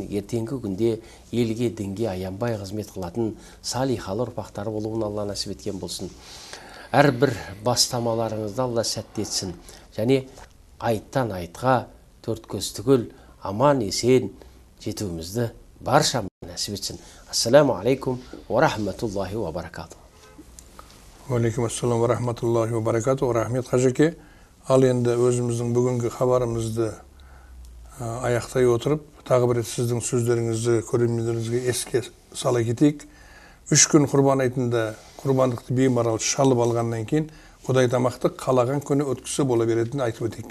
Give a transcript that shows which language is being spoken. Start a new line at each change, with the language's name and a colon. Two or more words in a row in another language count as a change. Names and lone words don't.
Kazakh: Ертеңгі күнде елге, дінге аянбай қызмет қылатын салихалы ұрпақтары болуын Алла нәсіп еткен болсын. Әрбір бастамаларыңызды Алла сәтті етсін. Және айттан айтқа төрт көз түгел аман есен жетуімізді барша нәсіп етсін.
Arabic: السلام عليكم ورحمة الله وبركاته. عليكم السلام ورحمة الله وبركاته.
Kazakh: Рахмет қажеке. Ал енді өзіміздің бүгінгі хабарымызды аяқтай отырып, тағы бір сіздің сөздеріңізді көрермендеріңізге еске сала кетейік. 3 күн құрбан айтында құрбандықты беймарал шалып алғаннан кейін Құдай тамақты қалаған күні өткісі бола беретінін айтып өтейік.